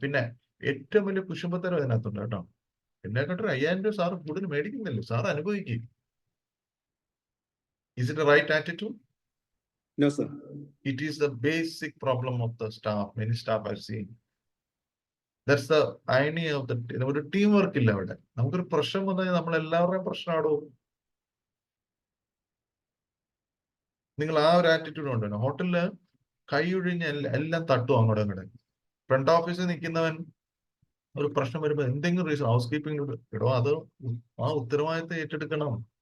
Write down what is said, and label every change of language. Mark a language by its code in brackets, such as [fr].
[ml] പിന്നെ ഏറ്റവും വലിയ കുശുമ്പത്തരം അതിനകത്തുണ്ട് കേട്ടോ. എന്നെ കേട്ടോ 5000 രൂപ സാർ കൂടുതൽ മേടിക്കുന്നില്ല, സാർ അനുഭവിക്കും. [en] Is it the right attitude? No, sir. It is the basic problem of the staff. Many staff I've seen. That's the irony of [ml] ഒരു ടീം വർക്ക് ഇല്ല അവിടെ. നമുക്കൊരു പ്രശ്നം വന്നാൽ നമ്മൾ എല്ലാവരുടെയും പ്രശ്നമാണോ? നിങ്ങൾ ആ ഒരു ആറ്റിറ്റ്യൂഡ് ഉണ്ടോ? ഹോട്ടലില് കൈ ഒഴിഞ്ഞ എല്ലാം തട്ടും അങ്ങോട്ടും ഇങ്ങോട്ടും. ഫ്രണ്ട് ഓഫീസിൽ നിൽക്കുന്നവൻ ഒരു പ്രശ്നം വരുമ്പോൾ എന്തെങ്കിലും റീസൺ ഹൗസ് കീപ്പിംഗ് ഇടോ, അത് ആ ഉത്തരവാദിത്തം ഏറ്റെടുക്കണം.